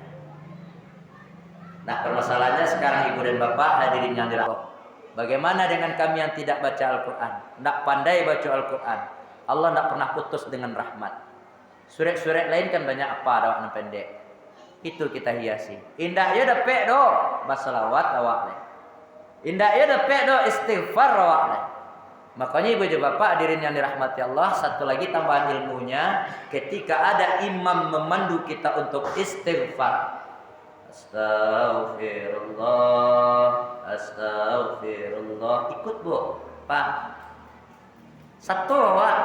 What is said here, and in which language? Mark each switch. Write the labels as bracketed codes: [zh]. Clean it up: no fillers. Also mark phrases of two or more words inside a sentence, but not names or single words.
[id] Nah, permasalahannya sekarang ibu dan bapak hadirin yang dirahmati, bagaimana dengan kami yang tidak baca Al-Quran, tidak pandai baca Al-Quran? Allah tidak pernah putus dengan rahmat. Surat-surat lain kan banyak apa ada wakna pendek. Itu kita hiasi. [min] Indah ya dapet do basalawat awak le. Indah ya dapet do istighfar awak le. [id] Makanya ibu dan bapak hadirin yang dirahmati Allah, satu lagi tambahan ilmunya, ketika ada imam memandu kita untuk istighfar. [ar] Astaghfirullah, astaghfirullah. [id] Ikut bu, Pak. Satu awak.